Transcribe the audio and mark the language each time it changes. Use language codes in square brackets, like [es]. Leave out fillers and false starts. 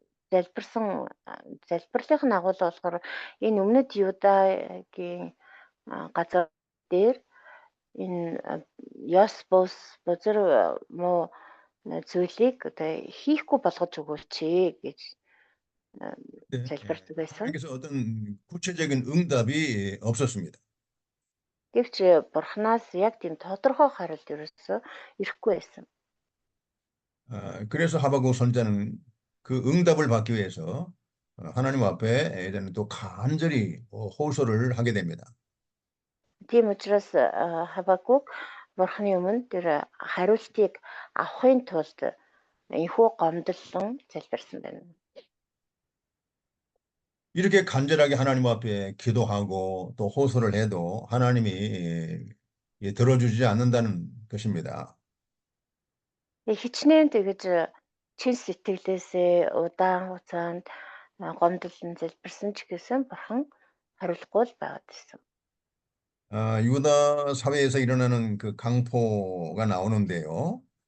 [mn] залбирлын агуулга болохоор энэ өмнөд Юдагийн газар дээр энэ Ёс бузар муу зүйлийг одоо хийхгүй болгож өгөөч гэж залбирдаг байсан. [ko] 하나님께서 어떤 구체적인 응답이 없었습니다. [mn] Гэвч бурхнаас яг тийм тодорхой хариулт ерөөсөө ирэхгүй байсан. [ko] 그래서 하박국 선자는 그 응답을 받기 위해서 하나님 앞에 이제는 또 간절히 호소를 하게 됩니다. [mn] Тийм учраас Хабакук бурхны өмнө тэр хариултыг авахын тулд энхүү гомдлон залбирсан байна. [ko] 이렇게 간절하게 하나님 앞에 기도하고 또 호소를 해도 하나님이 들어주지 않는다는 것입니다. [mn] Хичнээн тэгж чин сэтгэлээсээ удаан хугацаанд гомдлон залбирсан ч гэсэн бурхан хариулахгүй л байгаад байсан. [ko] 유다 사회에서 일어나는 그 강포가 나오는데요.